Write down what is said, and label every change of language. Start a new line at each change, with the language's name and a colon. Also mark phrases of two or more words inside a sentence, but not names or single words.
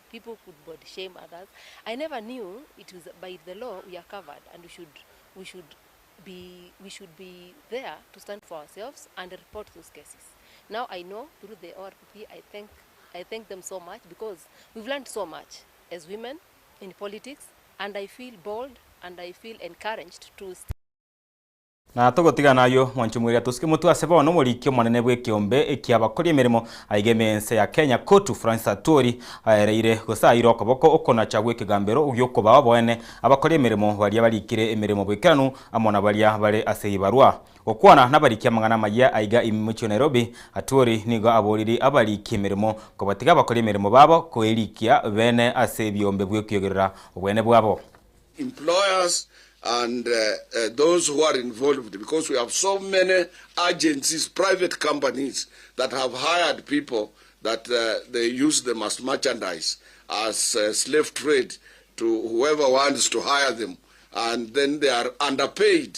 English: People could body shame others. I never knew it was by the law we are covered, and we should be there to stand for ourselves and report those cases. Now I know through the ORPP, I thank them so much, because we've learned so much as women in politics, and I feel bold and I feel encouraged to
Gusii: na tugotigana nayo mwanchumwiria tusike mutu asebono murikio mwanene bwe kiombe ikiabakori emirimo aigemense ya Kenya Kotu Francis Atwoli aereire gusaira okoboko okona chagwe kigambero ugyokoba boene abakori emirimo bari abarikire emirimo bwekanu amona bari bare aseibarwa okwana nabarikia mangana maya aiga imimucho Nairobi. Atwoli nigo aboriri abariki emirimo kobatiga abakori emirimo babo koerikia bene asebiombe bwe kyogerera obwene bwabo.
English: Employers and those who are involved, because we have so many agencies, private companies that have hired people that they use them as merchandise, as slave trade to whoever wants to hire them, and then they are underpaid.